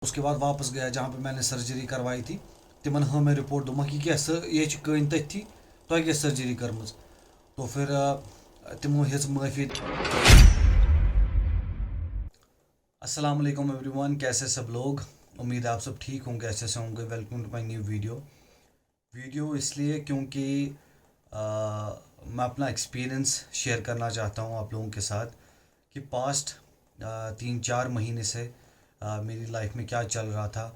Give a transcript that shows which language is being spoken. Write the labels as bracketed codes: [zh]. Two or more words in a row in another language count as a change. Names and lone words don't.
[hi] उसके बाद वापस गया जहाँ पे मैंने सर्जरी करवाई थी। [ks] तिमन [hi] हाँ मैं [ks] रिपोर्ट दोमक ये कन तथी तुह क्या सर्जरी करम। तो फिर तिमो हेज माफ़ी। [ar] السلام عليكم [hi] एवरीवन, कैसे सब लोग। उम्मीद है आप सब ठीक होंगे, अच्छे से होंगे। [en] welcome to my new video [hi] इसलिए क्योंकि मैं अपना [en] experience share [hi] करना चाहता हूँ आप लोगों के साथ कि पास्ट 3-4 महीने से मेरी लाइफ में क्या चल रहा था।